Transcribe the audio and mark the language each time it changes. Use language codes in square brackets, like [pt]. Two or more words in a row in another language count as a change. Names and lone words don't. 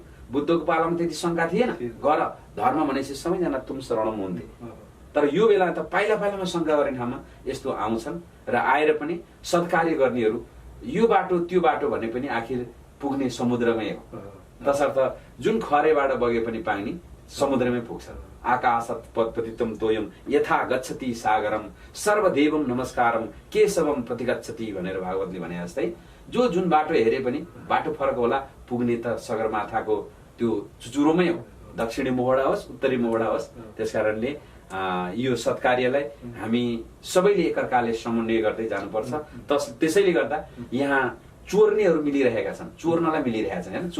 [ne] बुद्धको पालामा त्यति शङ्का थिएन, गर धर्म भनेपछि सबैजना [sa] तुम शरणम [ne] हुन्थे। तर यो बेला त पाइला पाइलामा शङ्का गर्ने ठाउँमा यस्तो आउँछन् र आएर पनि सत्कार्य गर्नेहरू यो बाटो त्यो बाटो भने पनि आखिर पुग्ने समुद्रमै हो। तसर्थ जुन खरेबाट बगे पनि पानी समुद्रमै पुग्छ। [sa] आकाशत पतितम तोयम यथा गच्छति सागरम सर्वदेवम नमस्कारम केशवम प्रतिगच्छति [ne] भनेर भागवतले भने जस्तै जो जुन बाटो हेरे पनि बाटो फरक होला, पुग्ने त सगरमाथाको त्यो चुचुरोमै हो, दक्षिणी मोहडा होस् उत्तरी मोहडा होस्। त्यसकारणले यो सत्कार्यलाई हामी सबैले एकअर्काले समन्वय गर्दै जानुपर्छ। त्यसैले गर्दा यहाँ चोर्नेहरू मिलिरहेका छन्, चोर्नलाई मिलिरहेका छन् होइन।